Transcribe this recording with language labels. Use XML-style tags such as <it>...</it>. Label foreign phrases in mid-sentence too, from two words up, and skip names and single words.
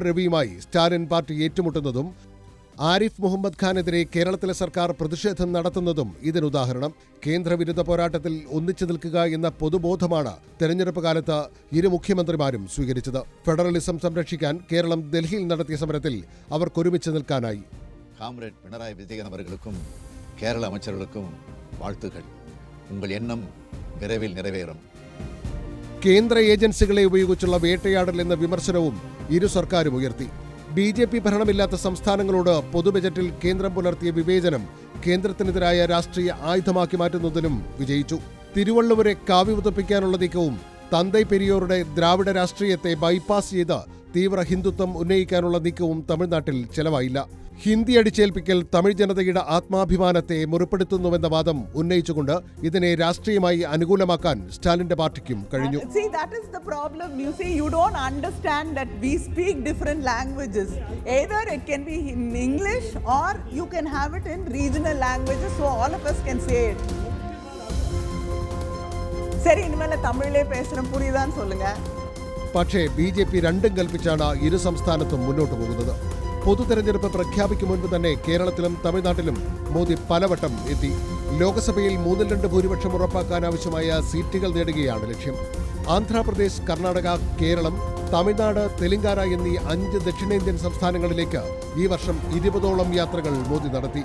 <ml>രവിയുമായി സ്റ്റാലിൻ പാർട്ടി ഏറ്റുമുട്ടുന്നതും ആരിഫ് മുഹമ്മദ് ഖാനെതിരെ കേരളത്തിലെ സർക്കാർ പ്രതിഷേധം നടത്തുന്നതും ഇതിനുദാഹരണം. കേന്ദ്രവിരുദ്ധ പോരാട്ടത്തിൽ ഒന്നിച്ചു നിൽക്കുക എന്ന പൊതുബോധമാണ് തെരഞ്ഞെടുപ്പ് കാലത്ത് ഇരു മുഖ്യമന്ത്രിമാരും സ്വീകരിച്ചത്. ഫെഡറലിസം സംരക്ഷിക്കാൻ കേരളം ഡൽഹിയിൽ നടത്തിയ സമരത്തിൽ അവർക്കൊരുമിച്ച് നിൽക്കാനായി.</ml> <ta>காம்ரேட் பினராயி விஜயன் அவர்களுக்கும் கேரள அமைச்சர்களுக்கும் வாழ்த்துக்கள். உங்கள் எண்ணம் விரைவில் நிறைவேறும்.</ta> <ml>കേന്ദ്ര ഏജൻസികളെ ഉപയോഗിച്ചുള്ള വേട്ടയാടൽ എന്ന വിമർശനവും ഇരു സർക്കാരും ഉയർത്തി. BJP ഭരണമില്ലാത്ത സംസ്ഥാനങ്ങളോട് പൊതുബജറ്റിൽ കേന്ദ്രം പുലർത്തിയ വിവേചനം കേന്ദ്രത്തിനെതിരായ രാഷ്ട്രീയ ആയുധമാക്കി മാറ്റുന്നതിലും വിജയിച്ചു. തിരുവള്ളുവരെ കാവ്യവതപ്പിക്കാനുള്ള നീക്കവും തന്തൈ പെരിയോറുടെ ദ്രാവിഡ രാഷ്ട്രീയത്തെ ബൈപ്പാസ് ചെയ്ത് തീവ്ര ഹിന്ദുത്വം ഉന്നയിക്കാനുള്ള നീക്കവും തമിഴ്നാട്ടിൽ ചെലവായില്ല. ഹിന്ദി അടിച്ചേൽപ്പിക്കൽ തമിഴ് ജനതയുടെ ആത്മാഭിമാനത്തെ മുറിപ്പെടുത്തുന്നുവെന്ന വാദം ഉന്നയിച്ചുകൊണ്ട് ഇതിനെ രാഷ്ട്രീയമായി അനുകൂലമാക്കാൻ സ്റ്റാലിന്റെ പാർട്ടിക്കും കഴിഞ്ഞു.</ml> <en>See, that is the problem. You see, you don't understand that we speak different languages. Either it can be in English or you can have it in regional languages, so all of us can say it.</en> <ta>சரி, இனிமேல தமிழிலே பேசுறேன், புரியுதான்னு சொல்லுங்க.</ta> <ml>പക്ഷേ BJP രണ്ടും കൽപ്പിച്ചാണ് ഇരു സംസ്ഥാനത്തും മുന്നോട്ട് പോകുന്നത്. പൊതു തെരഞ്ഞെടുപ്പ് പ്രഖ്യാപിക്കും മുൻപ് തന്നെ കേരളത്തിലും തമിഴ്നാട്ടിലും മോദി പലവട്ടം എത്തി. ലോക്സഭയിൽ 3/2 ഭൂരിപക്ഷം ഉറപ്പാക്കാനാവശ്യമായ സീറ്റുകൾ നേടുകയാണ് ലക്ഷ്യം. ആന്ധ്രാപ്രദേശ്, കർണാടക, കേരളം, തമിഴ്നാട്, തെലങ്കാന എന്നീ 5 ദക്ഷിണേന്ത്യൻ സംസ്ഥാനങ്ങളിലേക്ക് ഈ വർഷം 20ഓളം യാത്രകൾ മോദി നടത്തി.</ml>